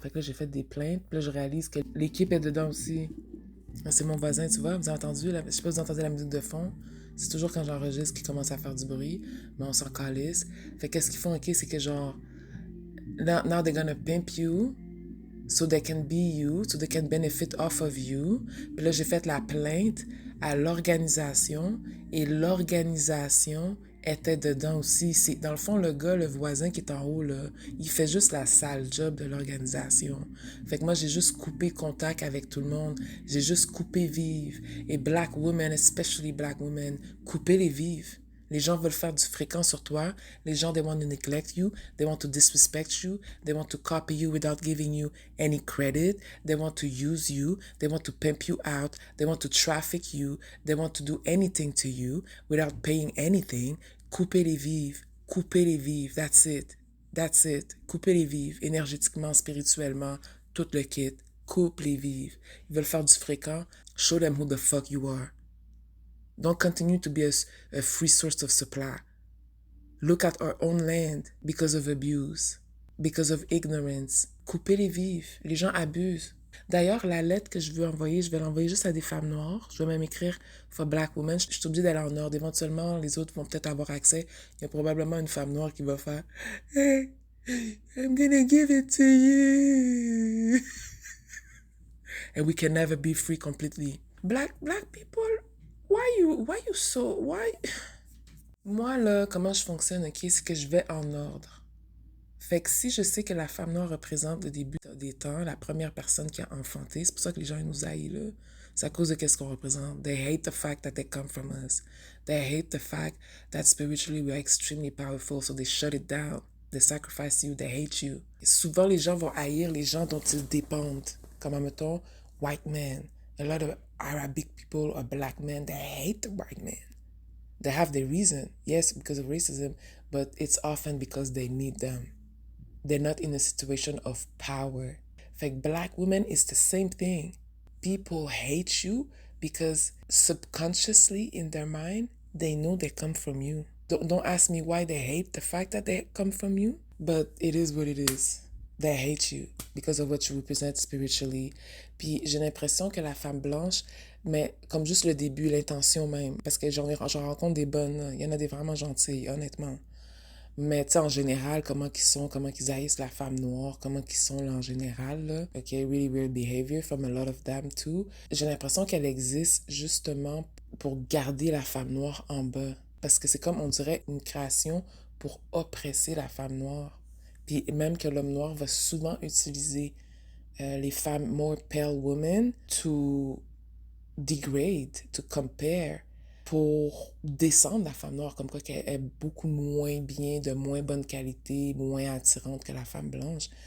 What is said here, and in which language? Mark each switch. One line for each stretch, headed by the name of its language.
French: Fait que là, j'ai fait des plaintes. Puis là, je réalise que l'équipe est dedans aussi. C'est mon voisin, tu vois. Vous avez entendu, je sais pas si vous entendez la musique de fond. C'est toujours quand j'enregistre qu'il commence à faire du bruit. Mais on s'en calisse. Fait que qu'est-ce qu'ils font, ok, c'est que genre,
English: now they're gonna pimp you. So they can be you, so they can benefit off of you.
French: Puis là, j'ai fait la plainte à l'organisation et l'organisation était dedans aussi. C'est, dans le fond, le gars, le voisin qui est en haut, là, il fait juste la sale job de l'organisation. Fait que moi, j'ai juste coupé contact avec tout le monde. J'ai juste coupé vive.
English: Et black women, especially black women,
French: coupez les vives. Les gens veulent faire du fréquent sur toi. Les gens,
English: they want to neglect you. They want to disrespect you. They want to copy you without giving you any credit. They want to use you. They want to pimp you out. They want to traffic you. They want to do anything to you without paying anything.
French: Coupez les vives. Coupez les vives.
English: That's it. That's it.
French: Coupez les vives. Énergétiquement, spirituellement, tout le kit. Coupe les vives. Ils veulent faire du fréquent.
English: Show them who the fuck you are. Don't continue to be a free source of supply. Look at our own land because of abuse, because of ignorance.
French: Coupez les vives. Les gens abusent. D'ailleurs, la lettre que je veux envoyer, je vais l'envoyer juste à des femmes noires. Je vais même écrire
English: for black women.
French: Je suis obligée d'aller en ordre. Éventuellement, les autres vont peut-être avoir accès. Il y a probablement une femme noire qui va faire
English: Hey, I'm gonna give it to you. and we can never be free completely. Black people, why you so, why?
French: Moi, là, comment je fonctionne, ok, c'est que je vais en ordre. Fait que si je sais que la femme noire représente le début des temps, la première personne qui a enfanté, c'est pour ça que les gens ils nous haïssent, là. C'est à cause de qu'est-ce qu'on représente.
English: They hate the fact that they come from us. They hate the fact that spiritually we are extremely powerful, so they shut it down. They sacrifice you, they hate you.
French: Et souvent, les gens vont haïr les gens dont ils dépendent. Comme, admettons, white men.
English: A lot of Arabic people or black men, they hate the white man. They have their reason, yes, because of racism, but it's often because they need them. They're not in a situation of power.
French: Fait que
English: black women is the same thing. People hate you because subconsciously in their mind, they know they come from you. Don't ask me why they hate the fact that they come from you, but it is what it is. They hate you because of what you represent spiritually.
French: Puis j'ai l'impression que la femme blanche, mais comme juste le début, l'intention même, parce que j'en rencontre des bonnes, il y en a des vraiment gentilles, honnêtement. Mais tu sais, en général, comment qu'ils haïssent la femme noire, comment qu'ils sont là en général, là.
English: OK, really weird behavior from a lot of them too.
French: J'ai l'impression qu'elle existe justement pour garder la femme noire en bas. Parce que c'est comme, on dirait, une création pour oppresser la femme noire. Puis même que l'homme noir va souvent utiliser les femmes
English: more pale women to degrade, to compare,
French: pour descendre la femme noire, comme quoi qu'elle est beaucoup moins bien, de moins bonne qualité, moins attirante que la femme blanche.